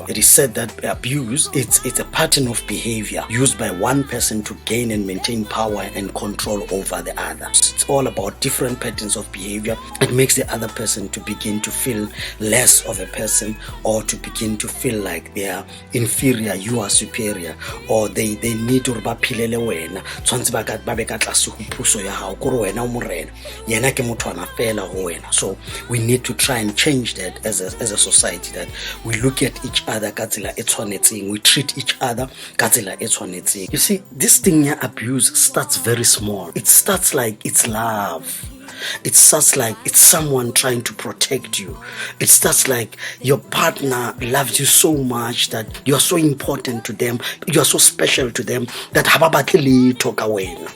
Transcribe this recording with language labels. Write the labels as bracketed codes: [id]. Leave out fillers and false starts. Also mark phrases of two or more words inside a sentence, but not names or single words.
[en] It is said that abuse it's a pattern of behavior used by one person to gain and maintain power and control over the other. It's all about different patterns of behavior. It makes the other person to begin to feel less of a person, or to begin to feel like they are inferior, you are superior, or they need to [st] philele wena tshwantse ba be ka tlase go puso ya hao kore wena o morena yena ke motho ana fela go wena. [en] So we need to try and change that as a society, that we look at each other [st] ka tsela e tshwanetseng, [en] we treat each other [st] ka tsela e tshwanetseng. [en] You see, this thing ya abuse starts very small. It starts like it's love. It starts like it's someone trying to protect you. It starts like your partner loves you so much that you are so important to them, you are so special to them that hababatle talk away.